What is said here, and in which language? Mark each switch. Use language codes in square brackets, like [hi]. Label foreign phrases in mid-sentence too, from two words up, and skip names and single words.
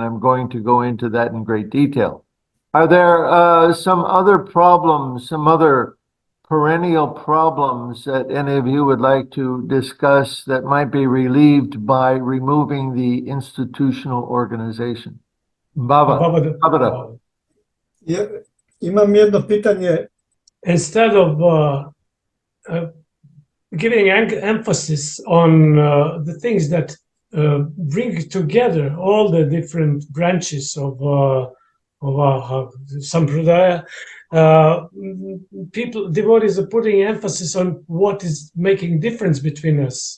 [en] I'm going to go into that in great detail. Are there some other problems, some other perennial problems that any of you would like to discuss that might be relieved by removing the institutional organization? Baba. [sr] Imam jedno pitanje. [en] Instead of giving emphasis on the things that bring together all the different branches of sampradaya. Devotees are putting emphasis on what is making difference between us.